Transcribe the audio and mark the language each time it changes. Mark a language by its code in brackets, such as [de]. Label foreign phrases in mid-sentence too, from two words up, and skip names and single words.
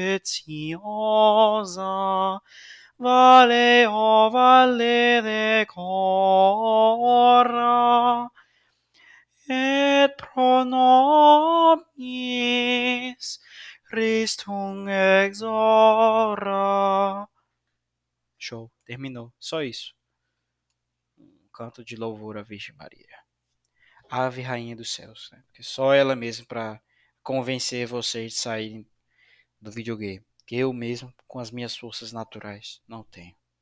[la] speciosa, Vale, o valle decora, et pro nobis Christum exora. [pt] Show, terminou. Só isso. Um canto de louvor à Virgem Maria. Ave Rainha dos Céus, né? Porque só ela mesmo para convencer vocês de saírem do videogame. Que eu mesmo, com as minhas forças naturais, não tenho.